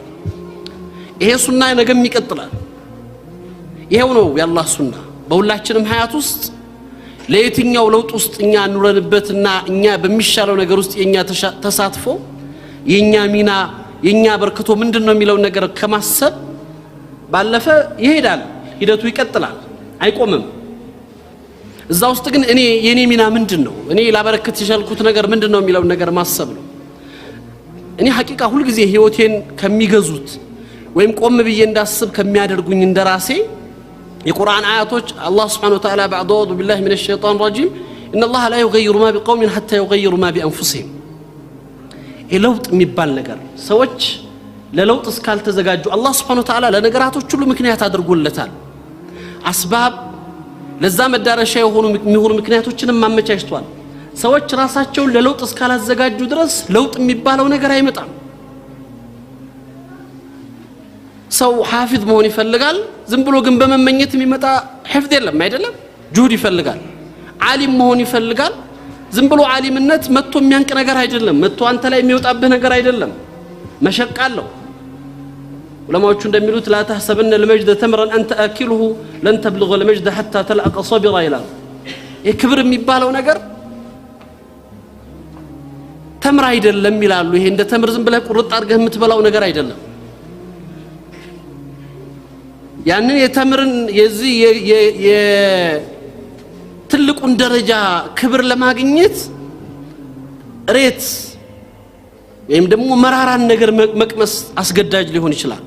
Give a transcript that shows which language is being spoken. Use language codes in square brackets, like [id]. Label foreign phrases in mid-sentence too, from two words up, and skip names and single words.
[am] ይሄ ሱና ነገም ይቀጥላል። ይሄው ነው የአላህ ሱና። በሁላችንም ሀያት ውስጥ ለየትኛው ለውጥ ውስጥ እኛ ኑረንበትና እኛ በሚሻለው ነገር ውስጥ የኛ ተሳትፎ የኛ ሚና የኛ በርክቶ ምንድነው የሚለው ነገር ከማሰብ ባለፈ ይሄዳል። ሂደቱ ይቀጥላል፣ አይቆምም። እዛ ውስጥ ግን የኔ ሚና ምንድነው፣ እኔ ላበረከት የቻልኩት ነገር ምንድነው የሚለው ነገር ማሰብ ነው። እኔ ሐቂቃ ሁሉ ጊዜ ህይወቴን ከሚገዙት ወይም ቆም ብዬ እንዳስብ ከሚያደርጉኝ እንደራሴ የቁርአን አያቶች አላህ [ar] سبحانه وتعالى بعد أعوذ بالله من الشيطان الرجيم إن الله لا يغير ما بقوم حتى يغيروا ما بأنفسهم። [am] ለውጥ የሚባል ነገር ሰዎች ለለውጥ እስካልተዘጋጁ አላህ [ar] سبحانه وتعالى [am] ለነገራቶች ሁሉ ምክንያት አድርጎለታል። አስባብ ለዛ መዳረሻ የሚሆኑ ምክንያቶችንም ማመቻችቷል። ሰዎች ራሳቸውን ለለውጥ እስካላዘጋጁ ድረስ ለውጥ የሚባለው ነገር አይመጣም። ሰው ሐፊዝ መሆን ይፈልጋል፣ ዝም ብሎ ግን በመመኘት የሚመጣ ሐፍዝ የለም አይደለም። ጁህድ ይፈልጋል። ዓሊም መሆን ይፈልጋል፣ ዝም ብሎ ዓሊምነት መጥቶ የሚያንቅ ነገር አይደለም። መጥቶ አንተ ላይ የሚወጣብህ ነገር አይደለም። መሸቃለው ዑለማዎቹ እንደሚሉት [ar] لا تحسبن المجد تمرا انت اكله لن تبلغ المجد حتى تلقى صبرا [am] ይላል። የክብር የሚባለው ነገር ተምር አይደለም ይላሉ። ይሄ እንደ ተምር ዝም ብለህ ቁርጥ አድርገህ የምትበላው ነገር አይደለም። ያንን የተምርን የዚህ ትልቁን ደረጃ ክብር ለማግኘት ሬት ወይም ደግሞ መራራን ነገር መቅመስ አስገዳጅ ሊሆን ይችላል።